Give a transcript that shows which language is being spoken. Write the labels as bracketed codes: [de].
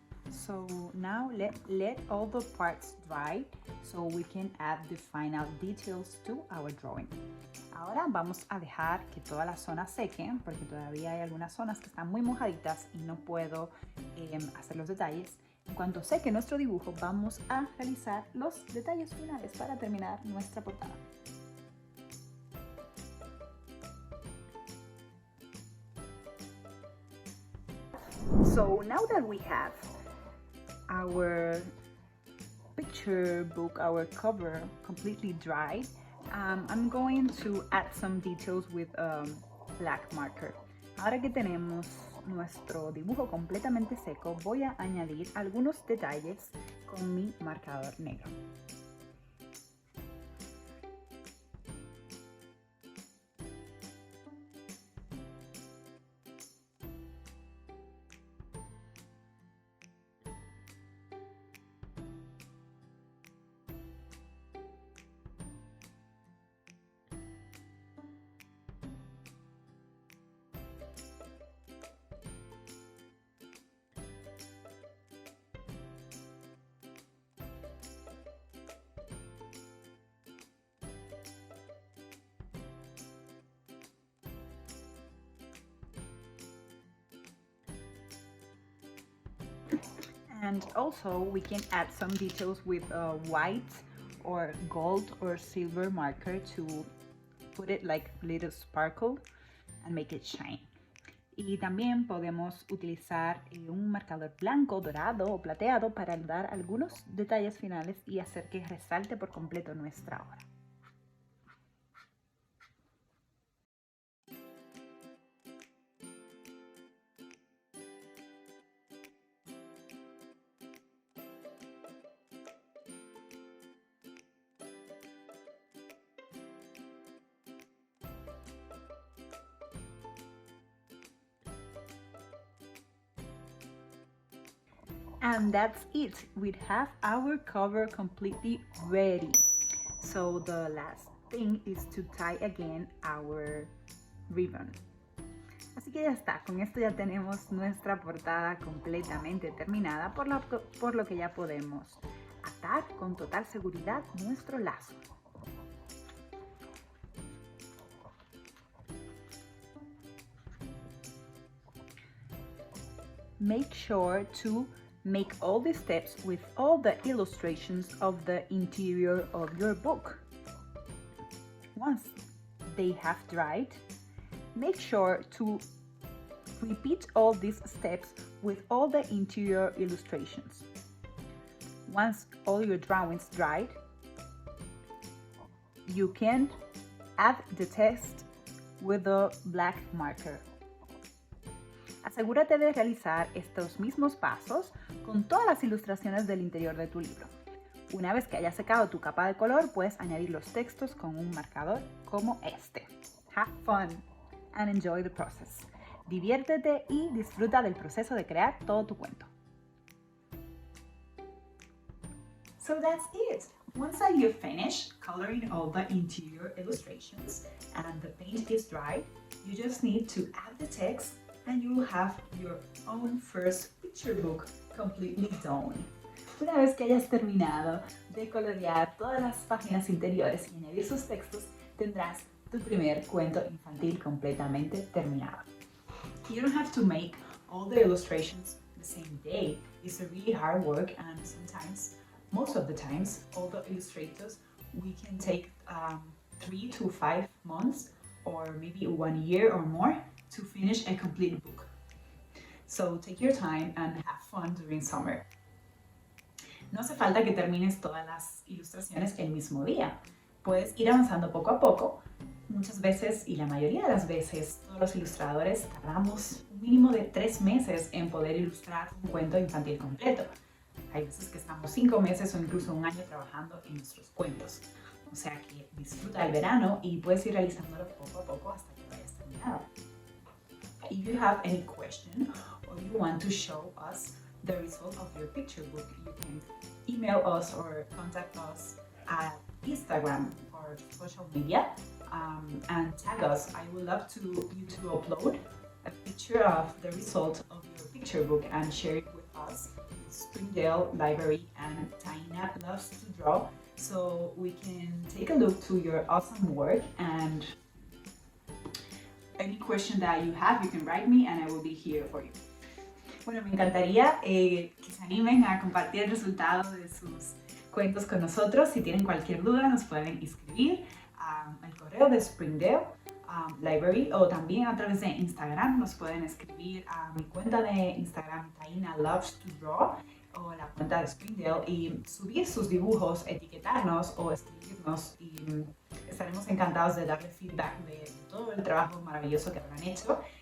[en] So now let all the parts dry so we can add the final details to our drawing. [es] Ahora vamos a dejar que todas las zonas sequen porque todavía hay algunas zonas que están muy mojaditas y no puedo hacer los detalles. En cuanto seque nuestro dibujo, vamos a realizar los detalles finales para terminar nuestra portada. [en] So now that we have our picture book, our cover completely dried, I'm going to add some details with black marker. [es] Ahora que tenemos nuestro dibujo completamente seco, voy a añadir algunos detalles con mi marcador negro. [en] And also we can add some details with white or gold or silver marker to put it like little sparkle and make it shine. [es] Y también podemos utilizar un marcador blanco, dorado o plateado para dar algunos detalles finales y hacer que resalte por completo nuestra obra. [en] And that's it. We have our cover completely ready. So the last thing is to tie again our ribbon. [es] Así que ya está, con esto ya tenemos nuestra portada completamente terminada, por lo que ya podemos atar con total seguridad nuestro lazo. [en] Make sure to make all the steps with all the illustrations of the interior of your book. Once they have dried, make sure to repeat all these steps with all the interior illustrations. Once all your drawings dried, you can add the text with a black marker. [es] Asegúrate de realizar estos mismos pasos con todas las ilustraciones del interior de tu libro. Una vez que haya secado tu capa de color, puedes añadir los textos con un marcador como este. [en] Have fun and enjoy the process. [es] Diviértete y disfruta del proceso de crear todo tu cuento. [en] So that's it. Once you finish coloring all the interior illustrations and the paint is dry, you just need to add the text and you will have your own first picture book completely done. [es] Una vez que hayas terminado de colorear todas las páginas interiores y añadir sus textos, tendrás tu primer cuento infantil completamente terminado. [en] You don't have to make all the illustrations the same day. It's a really hard work, and sometimes, most of the times, all the illustrators, we can take 3 to 5 months or maybe 1 year or more to finish a complete book. So take your time and have fun during summer. [es] No hace falta que termines todas las ilustraciones el mismo día. Puedes ir avanzando poco a poco. Muchas veces, y la mayoría de las veces, todos los ilustradores tardamos un mínimo de 3 meses en poder ilustrar un cuento infantil completo. Hay veces que estamos 5 meses o incluso 1 año trabajando en nuestros cuentos. O sea que disfruta el verano y puedes ir realizándolo poco a poco hasta que vayas terminado. [en] If you have any question or you want to show us the result of your picture book, you can email us or contact us at Instagram or social media and tag us. I would love you to upload a picture of the result of your picture book and share it with us. Springdale Library and Taina loves to draw, so we can take a look to your awesome work, and any question that you have, you can write me and I will be here for you. [es] Bueno, me encantaría que se animen a compartir el resultado de sus cuentos con nosotros. Si tienen cualquier duda, nos pueden escribir al correo de Springdale Library o también a través de Instagram. Nos pueden escribir a mi cuenta de Instagram, Taina Loves to Draw, o la cuenta de Springdale, y subir sus dibujos, etiquetarnos o escribirnos, y estaremos encantados de darle feedback de todo el trabajo maravilloso que habrán hecho